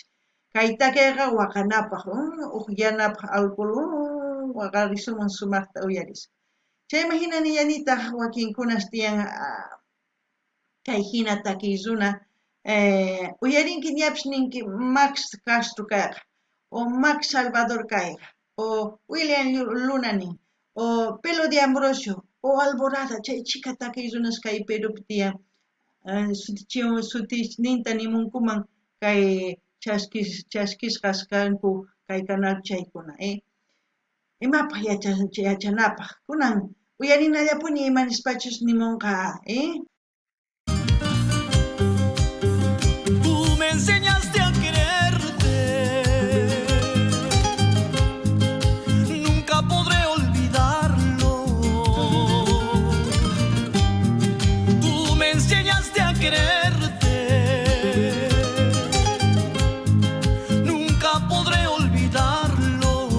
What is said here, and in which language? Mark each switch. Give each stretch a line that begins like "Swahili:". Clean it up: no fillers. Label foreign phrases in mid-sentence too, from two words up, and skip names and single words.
Quechua: Kay takiyqa waqanapaq, uqllanapaq alcohol waqarisunman sumaqta uyarisqa. Chayman hina nillanitaq wakinkunas tiyan kay hina takiy runa, uyarinki ñapish ninki Max Castro kayqa, o Max Salvador kayqa, o William Luna nin, o Pelo de Ambrosio, o Alborada, chay chika takiy runas kay Perupi tiyan, sutisninta nimunkuman kay chaskisqas kanku kay canal chaykuna. Imapaq yachanapaq, kunan uyarinallapuni imanispachus nimunqa.
Spanish: Tú me enseñaste a quererte, nunca podré olvidarlo. Tú me enseñaste a quererte, nunca podré olvidarlo.